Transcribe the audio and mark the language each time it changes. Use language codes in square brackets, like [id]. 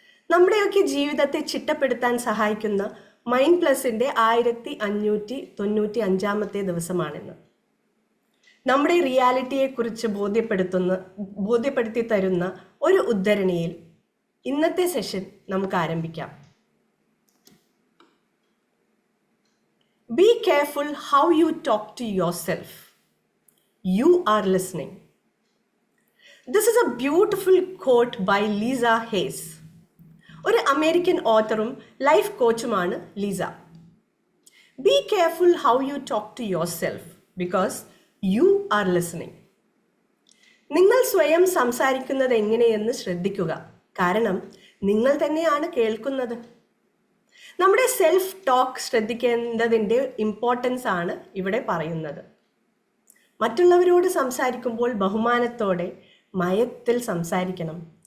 [ml] നമ്മുടെയൊക്കെ ജീവിതത്തെ ചിട്ടപ്പെടുത്താൻ സഹായിക്കുന്ന മൈൻഡ് പ്ലസിന്റെ 1595 ദിവസമാണിന്ന്. നമ്മുടെ റിയാലിറ്റിയെക്കുറിച്ച് ബോധ്യപ്പെടുത്തി തരുന്ന ഒരു ഉദ്ധരണിയിൽ ഇന്നത്തെ സെഷൻ നമുക്ക് ആരംഭിക്കാം. [en] Be careful how you talk to yourself. You are listening. This is a beautiful quote by Lisa Hayes. [ml] ഒരു American ഓത്തറും life കോച്ചുമാണ് Lisa. [en] Be careful how you talk to yourself because you are listening. [ml] നിങ്ങൾ സ്വയം സംസാരിക്കുന്നത് എങ്ങനെയെന്ന് ശ്രദ്ധിക്കുക, കാരണം നിങ്ങൾ തന്നെയാണ് കേൾക്കുന്നത്. നമ്മുടെ സെൽഫ് ടോക്ക് ശ്രദ്ധിക്കേണ്ടതിൻ്റെ ഇമ്പോർട്ടൻസ് ആണ് ഇവിടെ പറയുന്നത്. മറ്റുള്ളവരോട് സംസാരിക്കുമ്പോൾ ബഹുമാനത്തോടെ മയത്തിൽ സംസാരിക്കണം.